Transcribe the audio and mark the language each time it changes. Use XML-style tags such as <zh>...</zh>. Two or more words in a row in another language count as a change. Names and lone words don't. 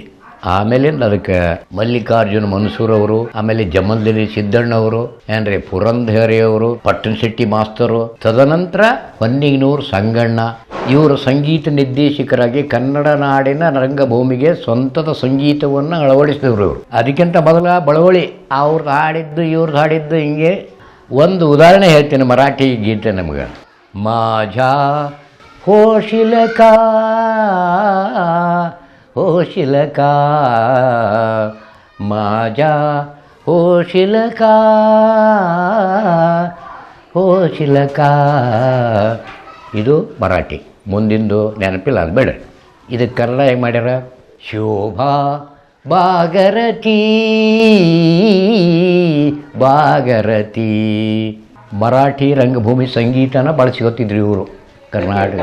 <kn>ಆಮೇಲಿಂದ ಅದಕ್ಕೆ ಮಲ್ಲಿಕಾರ್ಜುನ ಮನ್ಸೂರವರು, ಆಮೇಲೆ ಜಮಲ್ದಲ್ಲಿ ಸಿದ್ದಣ್ಣವರು, ಏನ್ರಿ ಪುರಂದರೆಯವರು, ಪಟ್ಟಣಶೆಟ್ಟಿ ಮಾಸ್ತರು, ತದನಂತರ ಹೊನ್ನಿಗನೂರು ಸಂಗಣ್ಣ ಇವರು ಸಂಗೀತ ನಿರ್ದೇಶಕರಾಗಿ ಕನ್ನಡ ನಾಡಿನ ರಂಗಭೂಮಿಗೆ ಸ್ವಂತದ ಸಂಗೀತವನ್ನು ಅಳವಡಿಸಿದವರು ಇವರು. ಅದಕ್ಕಿಂತ ಮೊದಲ ಬಳವಳಿ ಅವ್ರದ್ದು ಹಾಡಿದ್ದು ಇವ್ರದ್ದು ಹಾಡಿದ್ದು. ಹಿಂಗೆ ಒಂದು ಉದಾಹರಣೆ ಹೇಳ್ತೀನಿ ಮರಾಠಿ ಗೀತೆ ನಮ್ಗೆ.</kn> <mr>माझा होशील का माझा होशील का</mr> <kn>ಇದು ಮರಾಠಿ. ಮುಂದಿಂದು ನೆನಪಿಲ್ಲ, ಅದು ಬೇಡ. ಇದಕ್ಕೆ ಕನ್ನಡ ಹೇಗೆ ಮಾಡ್ಯಾರ? ಶೋಭಾ ಭಾಗರಥಿ ಮರಾಠಿ ರಂಗಭೂಮಿ ಸಂಗೀತನ ಬಳಸ್ಕೊತಿದ್ರು ಇವರು ಕರ್ನಾಟಕ.</kn>